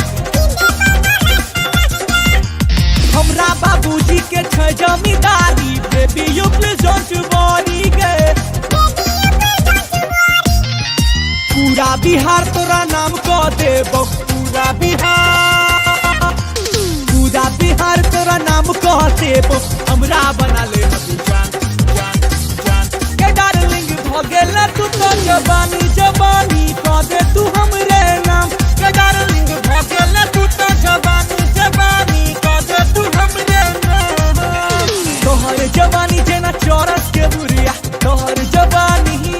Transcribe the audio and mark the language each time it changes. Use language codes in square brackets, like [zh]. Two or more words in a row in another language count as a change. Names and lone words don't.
[mai] हमरा बाबूजी के छै जमींदारी [en] baby you please don't worry [mai] गे पूरा बिहार तोरा नाम क देबो पूरा बिहार तोरा नाम क देबो हमरा बना ले जान के डार्लिंग भगेला तू तो जवानी जवानी क दे तू हमरे नाम के डार्लिंग भगेला तू तो जवानी जवानी क दे तू हमरे नाम तोहर जवानी जेना चौरस के बुरिया तोहर जवानी